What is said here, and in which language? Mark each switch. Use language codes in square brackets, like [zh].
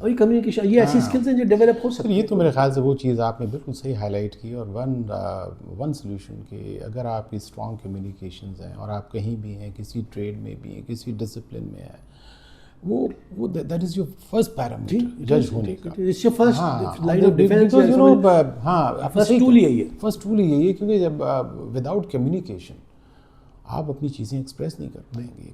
[ur] اور یہ کمیونیکیشن یہ ایسی اسکلز ہیں جو ڈیولپ ہو سکتی ہیں. یہ تو میرے خیال سے وہ چیز آپ نے بالکل صحیح ہائی لائٹ کی. اور ون سولوشن کہ اگر آپ کی اسٹرانگ کمیونیکیشنز ہیں اور آپ کہیں بھی ہیں, کسی ٹریڈ میں بھی ہیں, کسی ڈسپلن میں ہیں, وہ [en] that is your first parameter [ur] جج ہونے کا. [en] It's your first line of defense. [ur] ہاں فرسٹ ٹول یہی ہے. فرسٹ ٹول یہی ہے کیونکہ جب وداؤٹ کمیونیکیشن آپ اپنی چیزیں ایکسپریس نہیں کر پائیں گے.